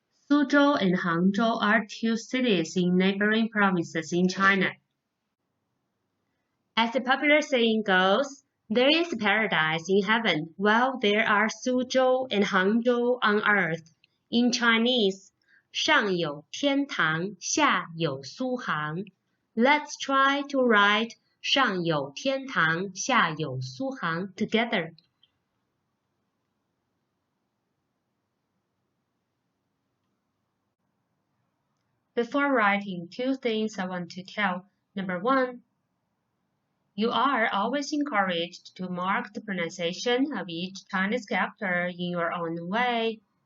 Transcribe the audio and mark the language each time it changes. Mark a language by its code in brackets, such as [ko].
[en] Suzhou and Hangzhou are two cities in neighboring provinces in China. As the popular saying goes, there is paradise in heaven while there are Suzhou and Hangzhou on earth. In Chinese, [zh] 上有天堂,下有苏杭. [en] Let's try to write [zh] 上有天堂,下有苏杭 [en] together. Before writing, two things I want to tell. Number one, you are always encouraged to mark the pronunciation of each Chinese character in your own way.